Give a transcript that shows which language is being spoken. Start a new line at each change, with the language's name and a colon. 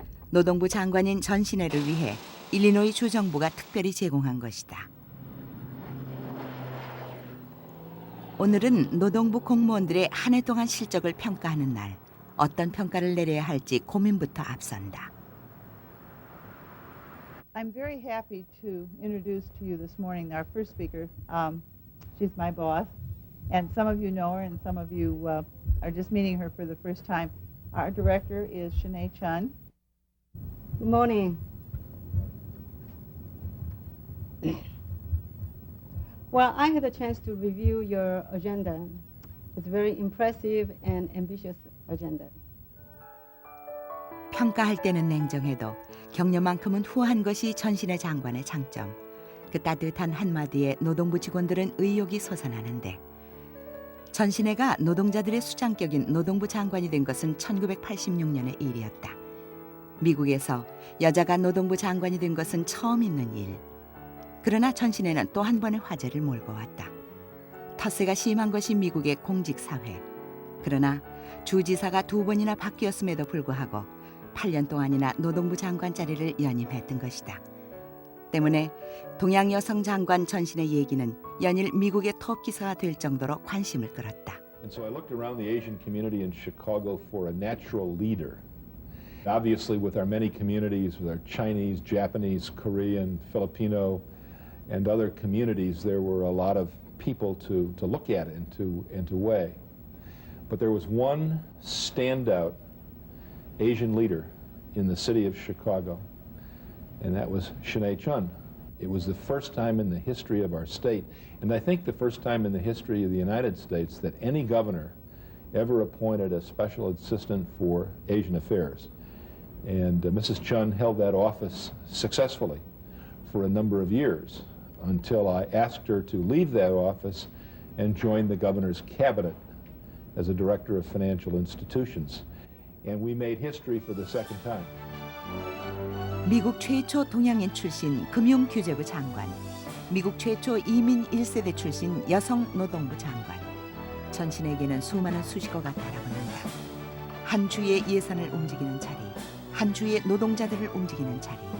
Korean: 노동부 장관인 전신혜를 위해 일리노이 주정부가 특별히 제공한 것이다. 오늘은 노동부 공무원들의 한 해 동안 실적을 평가하는 날. 어떤 평가를 내려야 할지 고민부터 앞선다.
English: I'm very happy to introduce to you this morning our first speaker. She's my boss, and some of you know her, and some of you are just meeting her for the first time. Our director is Shanae Chun. Good morning. Well, I had a chance to review your agenda. It's very impressive and ambitious agenda.
Korean: 평가할 때는 냉정해도 격려만큼은 후한 것이 전신의 장관의 장점. 그 따뜻한 한마디에 노동부 직원들은 의욕이 솟아나는데 전신혜가 노동자들의 수장격인 노동부 장관이 된 것은 1986년의 일이었다. 미국에서 여자가 노동부 장관이 된 것은 처음 있는 일. 그러나 전신혜는 또 한 번의 화제를 몰고 왔다. 텃세가 심한 것이 미국의 공직사회. 그러나 주지사가 2번이나 바뀌었음에도 불구하고 8년 동안이나 노동부 장관 자리를 연임했던 것이다. 때문에 동양 여성 장관 전신의 얘기는 연일 미국의 톱 기사가 될 정도로 관심을 끌었다.
English: And so I looked around the Asian community in Chicago for a natural leader. Obviously, with our many communities, with our Chinese, Japanese, Korean, Filipino, and other communities, there were a lot of people to look at and to weigh. But there was one standout Asian leader in the city of Chicago, and that was Shanae Chun. It was the first time in the history of our state, and I think the first time in the history of the United States that any governor ever appointed a special assistant for Asian affairs. And Mrs. Chun held that office successfully for a number of years until I asked her to leave that office and join the governor's cabinet as a director of financial institutions. And we made history for the second time.
Korean: 미국 최초 동양인 출신 금융규제부 장관, 미국 최초 이민 1세대 출신 여성 노동부 장관. 전신에게는 수많은 수식어가 달아붙는다. 한 주의 예산을 움직이는 자리, 한 주의 노동자들을 움직이는 자리.